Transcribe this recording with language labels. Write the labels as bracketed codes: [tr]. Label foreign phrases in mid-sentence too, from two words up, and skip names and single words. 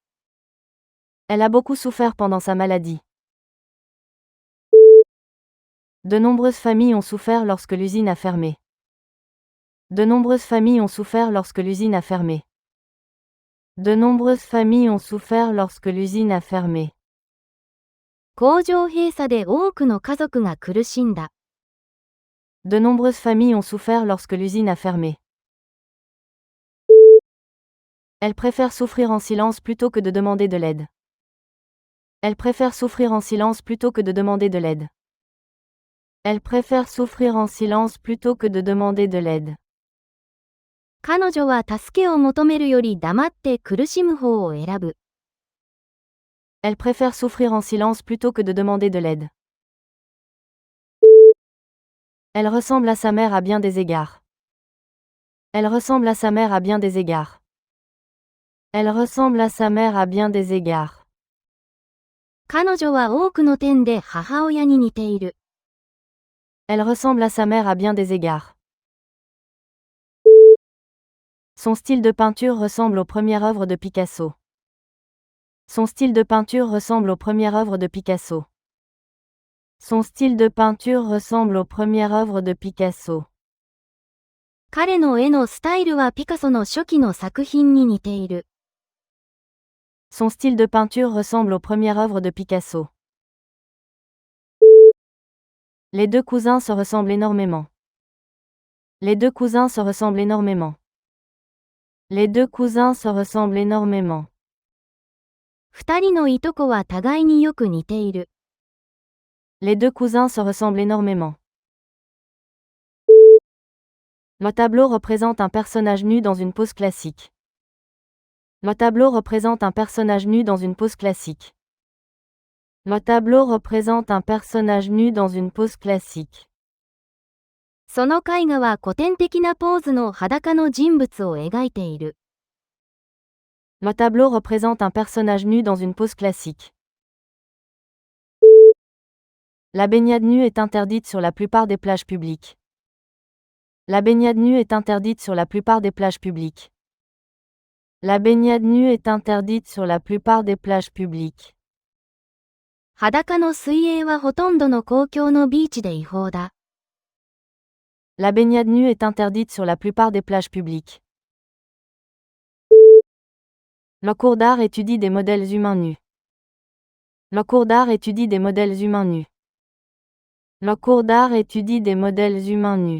[fr] Elle a beaucoup souffert pendant sa maladie. De nombreuses familles ont souffert lorsque l'usine a fermé. De nombreuses familles ont souffert lorsque l'usine a fermé. De nombreuses familles ont souffert lorsque l'usine a fermé. [ja] 工場閉鎖で多くの家族が苦しんだ。 [fr] De nombreuses familles ont souffert lorsque l'usine a fermé. Elle préfère souffrir en silence plutôt que de demander de l'aide. Elle préfère souffrir en silence plutôt que de demander de l'aide. Elle préfère souffrir en silence plutôt que de demander de l'aide. [ja] 彼女は助けを求めるより黙って苦しむ方を選ぶ。 [fr] Elle préfère souffrir en silence plutôt que de demander de l'aide. Elle ressemble à sa mère à bien des égards. Elle ressemble à sa mère à bien des égards. Elle ressemble à sa mère à bien des égards. [ja] 彼女は多くの点で母親に似ている。 [fr] Elle ressemble à sa mère à bien des égards. Son style de peinture ressemble aux premières œuvres de Picasso. Son style de peinture ressemble aux premières œuvres de Picasso. Son style de peinture ressemble aux premières œuvres de Picasso. [ja] 彼の絵のスタイルはピカソの初期の作品に似ている。 [fr] Son style de peinture ressemble aux premières œuvres de Picasso. Les deux cousins se ressemblent énormément. Les deux cousins se ressemblent énormément. Les deux cousins se ressemblent énormément. [ja] 二人のいとこは互いによく似ている。 [fr] Les deux cousins se ressemblent énormément. Le tableau représente un personnage nu dans une pose classique. Le tableau représente un personnage nu dans une pose classique. Le tableau représente un personnage nu dans une pose classique. [ja] その絵画は古典的なポーズの裸の人物を描いている。 [fr] Le tableau représente un personnage nu dans une pose classique. La baignade nue est interdite sur la plupart des plages publiques. La baignade nue est interdite sur la plupart des plages publiques. La baignade nue est interdite sur la plupart des plages publiques. [ja] 裸の水泳はほとんどの公共のビーチで違法だ。 [fr] La baignade nue est interdite sur la plupart des plages publiques. Le cours d'art étudie des modèles humains nus. Le cours d'art étudie des modèles humains nus. Le cours d'art étudie des modèles humains nus.